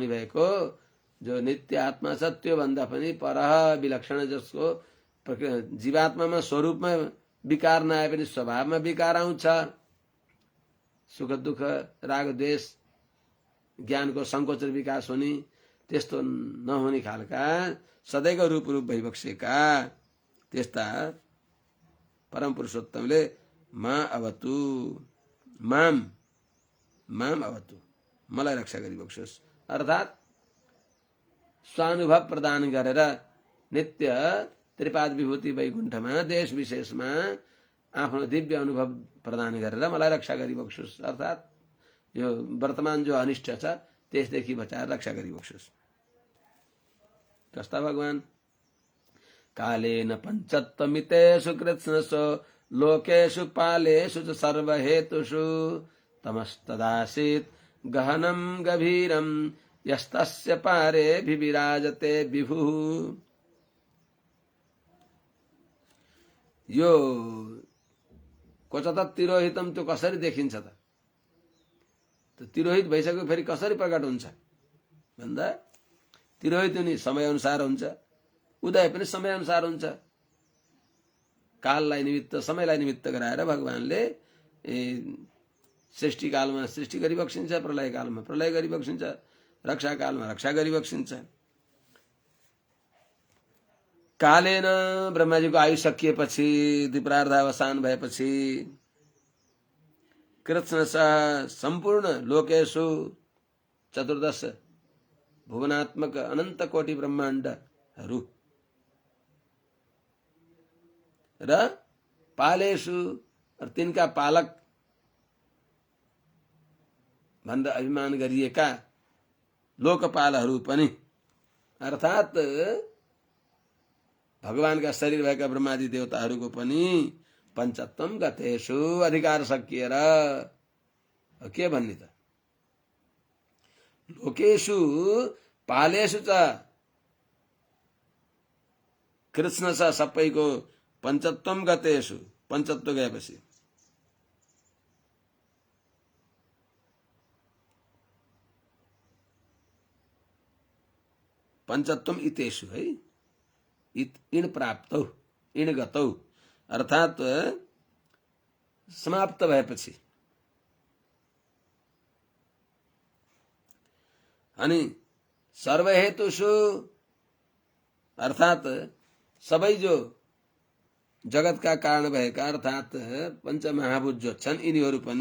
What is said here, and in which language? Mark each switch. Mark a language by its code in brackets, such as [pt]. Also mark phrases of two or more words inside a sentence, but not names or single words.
[ne] भएको जो नित्य आत्मा छ त्यो भन्दा पनि परह विलक्षण, जसको जीवात्मामा स्वरूपमा विकार नआए पनि स्वभावमा विकार आउँछ, सुख दुःख राग द्वेष ज्ञानको संकोच र विकास हुने, त्यस्तो नहुने खालका सदैको रूप भइबक्सेका त्यस्ता परम पुरुषोत्तमले [sa] मा अवतु माम अवतु, [ne] मलाई रक्षा गरिबक्सोस्, अर्थात स्वानुभव प्रदान गरेर नित्य त्रिपाद विभूति वैकुण्ठमा देश विशेषमा आफ्नो दिव्य अनुभव प्रदान गरेर मलाई रक्षा गरिबक्सोस्, अर्थात यो वर्तमान जो अनिष्ट छ त्यसदेखि बचाएर रक्षा गरिबक्सोस्। कस्ता भगवान [sa] कालेन पञ्चत्वमितेषु कृत्स्नसो लोकेषु पालेषु च सर्वहेतुषु तमस्तदासीत् गहनं गभीरं यस्तस्य पारे विराजते विभुः। [ne] यो क्वचत तिरोहितम त्यो कसरी देखिन्छ त? तिरोहित भइसक्यो फेरि कसरी प्रकट हुन्छ भन्दा तिरोहित हुने समय अनुसार हुन्छ, उदय पनि समय अनुसार हुन्छ। काललाई निमित्त समयलाई निमित्त गराएर भगवानले सृष्टि कालमा सृष्टि गरिबक्सिन्छ, प्रलय कालमा प्रलय गरिबक्सिन्छ, रक्षा कालमा रक्षा गरिबक्सिन्छ। कालेन ब्रह्माजीको आयु सकिएपछि द्विप्रार्ध अवसान भएपछि कृष्ण स [sa] संपूर्ण लोकेशु [ne] चतुर्दश भुवनात्मक अनंत कोटि ब्रह्माण्डहरू र पालेशु और तिनका पालक भनेर अभिमान गरिएका लोकपालहरू पनि अर्थात् भगवानका शरीर भएका ब्रह्मादि देवताहरूको पनि [sa] पञ्चत्वम गतेषु [ne] अधिकार सकिएर के भन्ने त [sa] लोकेशु पालेशु च [ne] कृष्ण छ सबैको [sa] पञ्चत्वम गतेषु [ne] पञ्चत्व गएपछि [sa] पञ्चत्वम इतेषु है इण प्राप्तौ इण गतौ [ne] अर्थात् समाप्त भएपछि अनि सर्वहेतुषु अर्थात् सबै जो जगतका कारण भएका अर्थात् पञ्चमहाभूत जो छन् यिनीहरू